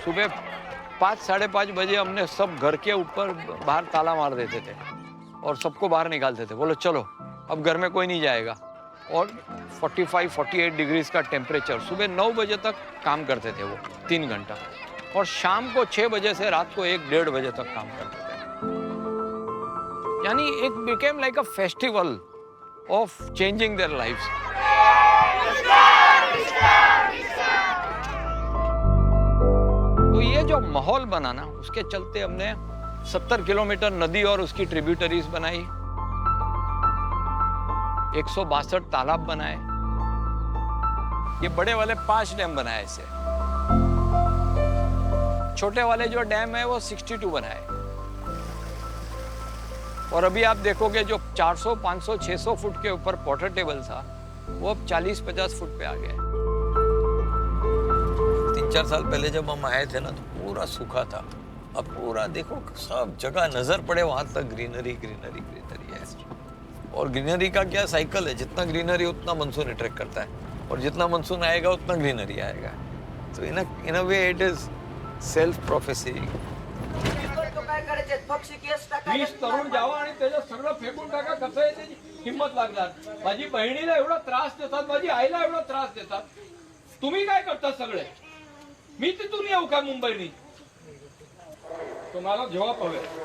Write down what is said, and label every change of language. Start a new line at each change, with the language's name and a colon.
Hindi: सुबह 5 साढ़े 5 बजे हमने सब घर के ऊपर बाहर ताला मार देते थे और सबको बाहर निकालते थे। बोलो चलो अब घर में कोई नहीं जाएगा। और 45-48 डिग्रीज का टेम्परेचर। सुबह 9 बजे तक काम करते थे वो 3 घंटा, और शाम को 6 बजे से रात को 1-1.5 बजे तक काम करते थे। यानी
English: it became like a festival of changing their lives.
Hindi: तो ये जो माहौल बना ना, उसके चलते हमने 70 किलोमीटर नदी और उसकी ट्रिब्यूटरीज बनाई, 162 तालाब बनाए, ये बड़े वाले 5 डैम बनाए ऐसे। छोटे वाले जो डैम है वो 62 बनाए। और अभी आप देखोगे जो 400, 500, 600 फुट के ऊपर वाटर टेबल था, वो अब 40-50 फुट पे आ गया है। 3-4 साल पहले जब हम आए थे ना, तो पूरा सूखा था। अब पूरा देखो सब जगह नजर पड़े वहां तक ग्रीनरी ग्रीनरी ग्रीनरी है। और ग्रीनरी का क्या साइकिल है, जितना ग्रीनरी उतना मानसून अट्रैक्ट करता है। और जितना मानसून आएगा उतना ग्रीनरी आएगा.
English: So in a way it is self-prophecy.
Marathi: वीस तरुण जावा आणि त्याच्यात सगळं फेकून टाका. कसं आहे त्याची हिंमत लागणार. माझी बहिणीला एवढा त्रास देतात, माझी आईला एवढा त्रास देतात. तुम्ही काय करता सगळे? मी तिथून येऊ का मुंबईनी? तुम्हाला जवाब हवे.